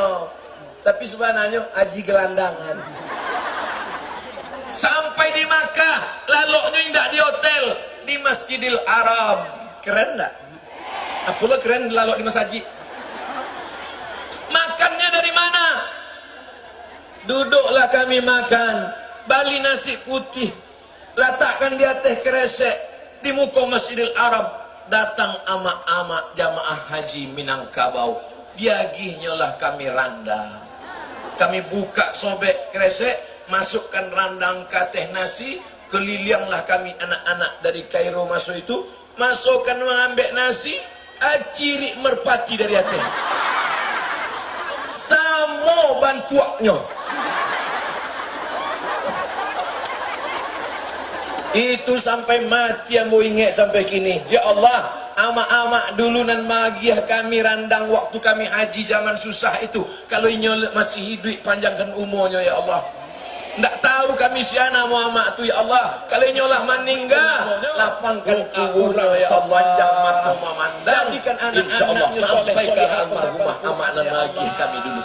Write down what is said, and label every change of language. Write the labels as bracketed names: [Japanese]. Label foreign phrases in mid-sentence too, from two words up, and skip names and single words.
[Indonesian] Tapi sebenarnya haji gelandangan. Sampai di Makkah, lalunya tidak di hotel, di Masjidil Haram. Keren tak? Apalah keren lalu di masjid. Makannya dari mana? Duduklah kami makan, bali nasi putih, letakkan di atas kresek, di muka Masjidil Haram. [Minangkabau] Datang amak-amak jamaah haji Minangkabau, diagihnya lah kami randang. [Indonesian] Kami buka sobek kresek, masukkan randang ke atas nasi, kelilinglah kami anak-anak dari Kairo masuk itu, masukkan mengambil nasi, acirik merpati dari atas. [Minangkabau] Sama bantuaknya. [Indonesian] Itu sampai mati yang mau ingat sampai kini. [Arabic] يا الله, [Minangkabau] amak-amak dulu nan magiah kami randang waktu kami haji zaman susah itu. [Indonesian] Kalau inyol masih hidup panjangkan umurnya [Arabic] يا الله. [Indonesian] Tak tahu kami siapa Muhammad tu [Arabic] يا الله. [Indonesian] Kalau nyolah meninggal, lapangkan kuburnya [Arabic] يا الله. [Indonesian] Panjang mata memandang. Jadikan anak-anaknya sampai ke almarhumah [Minangkabau] amak nan lagi kami dulu.